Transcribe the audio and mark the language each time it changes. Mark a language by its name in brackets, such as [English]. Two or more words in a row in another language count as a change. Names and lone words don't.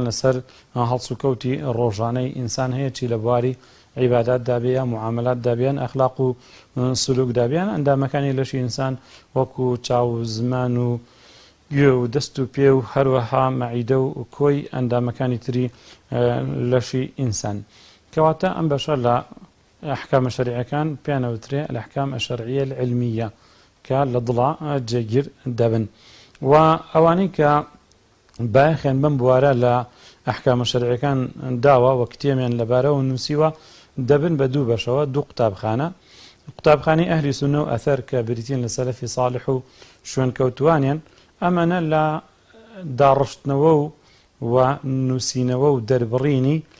[Central Kurdish] لەسەر هەڵس و کەوتی ڕۆژانەی ئینسان هەیە چی لە بواری عیبادات دابێ معاملات دابیان ئەخلاق و سلوک دابیان ئەندامەکانی لەشی ئینسان وەکو چاو زمان و گوێ و دەست و پێ و هەروەها مەعیدە و کۆی ئەندامەکانی تری لەشی ئینسان کەواتە ئەم بەشە لە ئەحکامە شەریعەکان پێیانەوترێ [Arabic] الأحكام الشرعية العلمية [Central Kurdish] کە لە دڵە جێگیر دەبن و ئەوانەی کە باخێن بم بوارە لە ئەحکامە شەریعەکان داوە و کتێمیان لەبارەوە نووسیوە دەبن بە دوو بەشەوە دوو قوتابخانە قوتابخانەی ئەهلی سونە و ئەثەر کە بریتین لە سەلەفی صالح و شوێنکەوتوانیان ئەمەنە لە داڕشتنەوە و نووسینەوە و دەربڕینی